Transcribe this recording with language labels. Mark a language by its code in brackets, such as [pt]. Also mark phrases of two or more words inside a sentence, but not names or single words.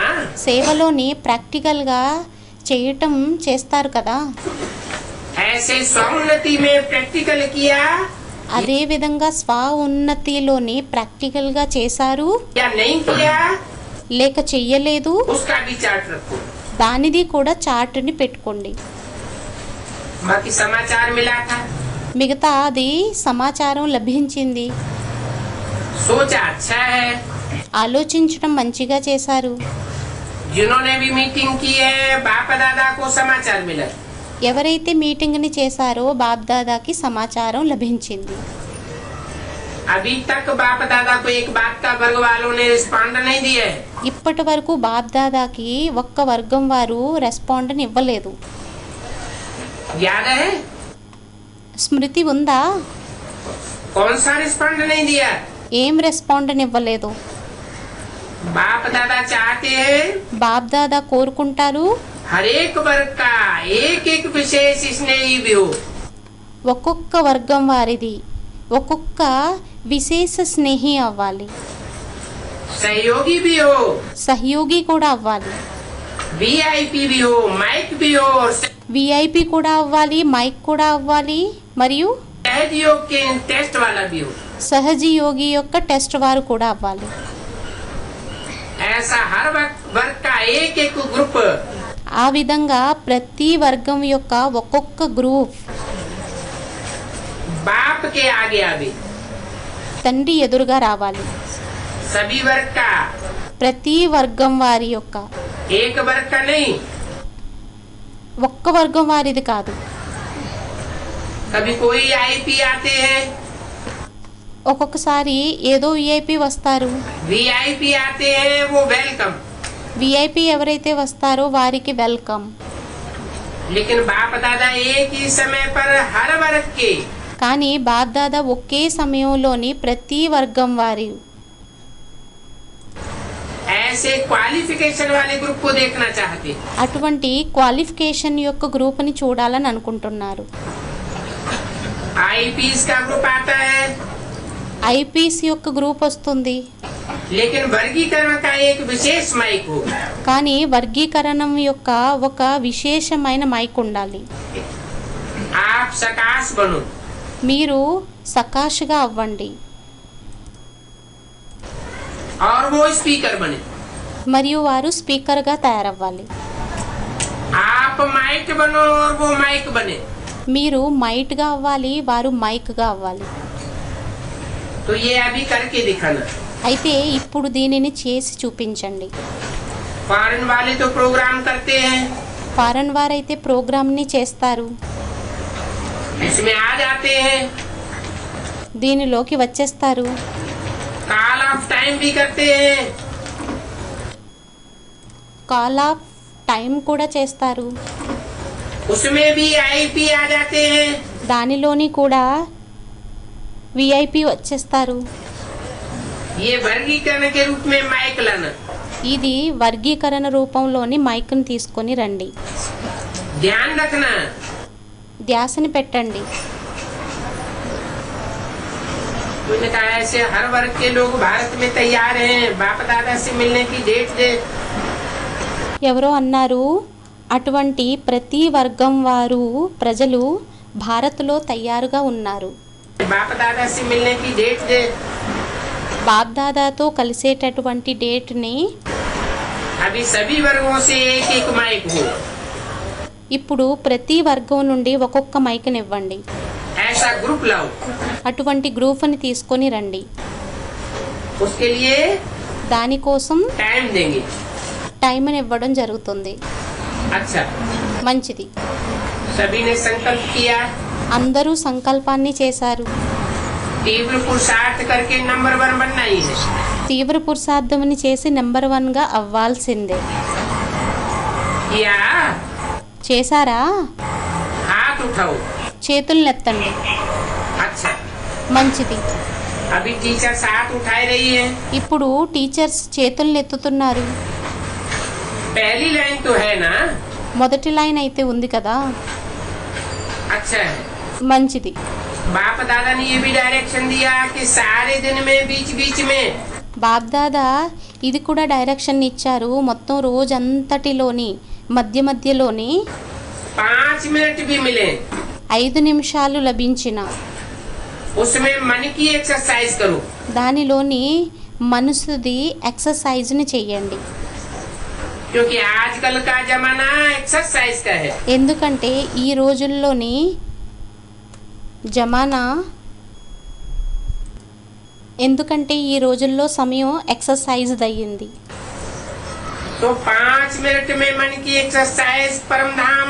[te] సేవలోని ప్రాక్టికల్గా చేయటం చేస్తారు కదా, [hi] ऐसे स्व उन्नति में प्रैक्टिकल किया [te] అదే విధంగా స్వ ఉన్నతిలోని ప్రాక్టికల్గా చేశారు [hi] या नहीं किया, [te] లేక చెయ్యలేదు, [hi] उसका भी चार्ट रखो। [te] దానిది కూడా చార్ట్ని పెట్టుకోండి. [hi] बाकी समाचार मिला था, [te] మిగతా అది సమాచారం లభించింది, [hi] सोचा अच्छा है। [te] ఆలోచించడం మంచిగా చేశారు. [hi] जिन्होंने भी मीटिंग की है बाप दादा को समाचार मिला। [te] ఎవరైతే మీటింగ్ని చేశారో బాబ్దాదాకి సమాచారం లభించింది. [hi] अभी तक बाप दादा को एक बात का वर्ग वालों ने रिस्पॉन्ड नहीं दिया है। [te] ఇప్పటి వరకు బాబ్దాదాకి ఒక్క వర్గం వారు రెస్పాండ్ ఇవ్వలేదు. [hi] याद है [te] స్మృతి ఉందా? [hi] कौन सा रिस्पॉन्ड नहीं दिया? [te] ఏం రెస్పాండ్ ఇవ్వలేదు? [hi] बाप दादा चाहते हैं [te] బాబ్దాదా కోరుకుంటారు [hi] हर एक वर्ग का एक एक विशेष स्नेही भी हो। [te] ఒక్కొక్క వర్గం వారిది ఒక్కొక్క విశేష స్నేహి అవ్వాలి, [hi] सहयोगी भी हो, [te] సహయోగి కూడా అవ్వాలి, [hi] वीआईपी भी हो, माइक भी हो और [te] విఐపి కూడా అవ్వాలి, మైక్ కూడా అవ్వాలి, మరియు [hi] सहज योग के टेस्ट वाला भी हो। [te] సహజీ యోగి యొక్క టెస్ట్ వారు కూడా అవ్వాలి. [hi] ऐसा हर वर्ग का एक एक ग्रुप [te] ఆ విధంగా ప్రతి వర్గం యొక్క ఒక్కొక్క గ్రూప్ [hi] बाप के आगे आवे। [te] తండ్రి ఎదురుగా రావాలి. [hi] सभी वर्ग का, [te] ప్రతి వర్గం వారి యొక్క [hi] एक वर्ग का नहीं। [te] ఒక్క వర్గం వారిది కాదు. [hi] कभी कोई आईपी आते हैं, [te] ఒక్కొక్కసారి ఏదో విఐపి వస్తారు, [hi] वीआईपी आते हैं, वो वेलकम। [te] విఐపి ఎవరైతే వస్తారో వారికి వెల్కమ్. [hi] लेकिन बाप दादा एक ही समय पर हर वर्ग के [te] కానీ బాబ్దాదా ఒకే సమయంలోని ప్రతి వర్గం వారి [hi] ऐसे क्वालिफिकेशन वाले ग्रुप को देखना चाहते। [te] అటువంటి క్వాలిఫికేషన్ యొక్క గ్రూప్ని చూడాలని అనుకుంటున్నారు. [hi] आईपीएस का ग्रुप आता है, [te] ఐపీసీ యొక్క గ్రూప్ వస్తుంది, [hi] लेकिन वर्गीकरण का एक विशेष माइक हो। [te] కానీ వర్గీకరణం యొక్క ఒక విశేషమైన మైక్ ఉండాలి. [hi] आप सकाश बनो, [te] మీరు సకాష్గా అవ్వండి [hi] और वो स्पीकर बने। [te] మరియు వారు స్పీకర్గా తయారవ్వాలి. [hi] आप माइक बनो और वो माइक बने। [te] మీరు మైట్గా అవ్వాలి, వారు మైక్గా అవ్వాలి. [hi] तो ये अभी करके दिखाना। [te] అయితే ఇప్పుడు దీనిని చేసి చూపించండి. [hi] फॉरेन वाले तो प्रोग्राम करते हैं, [te] ఫారెన్ వారైతే ప్రోగ్రామ్ని చేస్తారు, [hi] इसमें आ जाते हैं, [te] దీనిలోకి వచ్చేస్తారు, [en] call of time [hi] भी करते हैं, [en] call of time [te] కూడా చేస్తారు, [hi] उसमें भी आईपी आ जाते हैं। [te] దానిలోని కూడా విఐపి వచ్చేస్తారు. [hi] ये वर्गीकरण के रूप में माइक लाना। [te] ఇది వర్గీకరణ రూపంలోని మైక్ని తీసుకొని రండి. [hi] ध्यान रखना, [te] ధ్యాసని పెట్టండి. [hi] उन्होंने कहा ऐसे हर वर्ग के लोग भारत में तैयार हैं, बाप दादा से मिलने की डेट दे। [te] ఎవరో అన్నారు, అటువంటి ప్రతి వర్గం వారు ప్రజలు భారత్లో తయారుగా ఉన్నారు, [hi] बाप दादा से मिलने की डेट दे। [te] బాబ్దాదాతో కలిసేటటువంటి డేట్ని [hi] अभी सभी वर्गों से एक एक माइक हो। [te] ఇప్పుడు ప్రతి వర్గం నుండి ఒక్కొక్క మైక్ని ఇవ్వండి. [hi] ऐसा ग्रुप लाओ, [te] అటువంటి గ్రూప్ని తీసుకొని రండి. [hi] उसके लिए [te] దానికోసం [hi] टाइम देंगे। [te] టైంని ఇవ్వడం జరుగుతుంది. [hi] अच्छा, [te] మంచిది. [hi] सभी ने संकल्प किया, [te] అందరూ సంకల్పాన్ని చేశారు. [hi] तीव्र पुरुषार्थ करके नंबर 1 बनना ही है। [te] తీవ్ర పురుషార్థముని చేసి నెంబర్ 1గా అవ్వాల్సిందే. [hi] या [te] చేశారా? [hi] हाथ उठाओ। [te] చేతులను ఎత్తండి. [hi] अच्छा, [te] మంచిది. [hi] अभी टीचर्स हाथ उठाए रही है। [te] ఇప్పుడు టీచర్స్ చేతులను ఎత్తుతున్నారు. [hi] पहली लाइन तो है ना? [te] మొదటి లైన్ అయితే ఉంది కదా. [hi] अच्छा है। [te] మంచిది. [hi] बाप दादा ने ये भी डायरेक्शन दिया कि सारे दिन में बीच बीच में [te] బాబ్దాదా ఇది కూడా డైరెక్షన్ ఇచ్చారు, మొత్తం రోజంతటిలోని మధ్య మధ్యలోని [hi] 5 मिनट भी मिले [te] 5 నిమిషాలు లభించిన [hi] उसमें मन की एक्सरसाइज करो। [te] దానిలోని మనసుది ఎక్సర్సైజ్ని చెయ్యండి. [hi] क्योंकि आजकल का जमाना एक्सरसाइज का है। [te] ఎందుకంటే ఈ రోజుల్లోని జమానా ఎందుకంటే ఈ రోజుల్లో సమయం ఎక్సర్సైజ్ అయ్యింది. [hi] तो 5 मिनट में मन की एक्सरसाइज परम धाम,